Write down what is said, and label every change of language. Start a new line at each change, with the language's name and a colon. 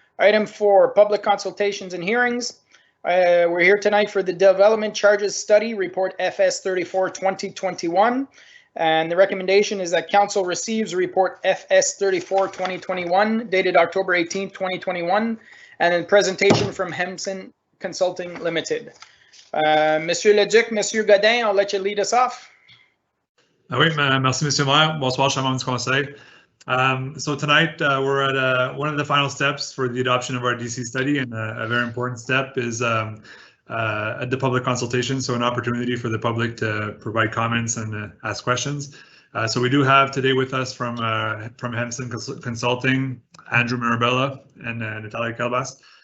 English: Item 4, public consultations and hearings. We're here tonight for the Development Charges Study Report FS 34 2021. And the recommendation is that Council receives Report FS 34 2021 dated October 18, 2021, and a presentation from Hemson Consulting Limited. Monsieur Leduc, Monsieur Godin, I'll let you lead us off.
French: Oui, merci, Monsieur Maire. Bonsoir, chers membres du Conseil.
English: So tonight we're at one of the final steps for the adoption of our DC study, and a very important step is at the public consultation, so an opportunity for the public to provide comments and ask questions. So we do have today with us from Hemson Consulting, Andrew Mirabella and Natalia Kalbas.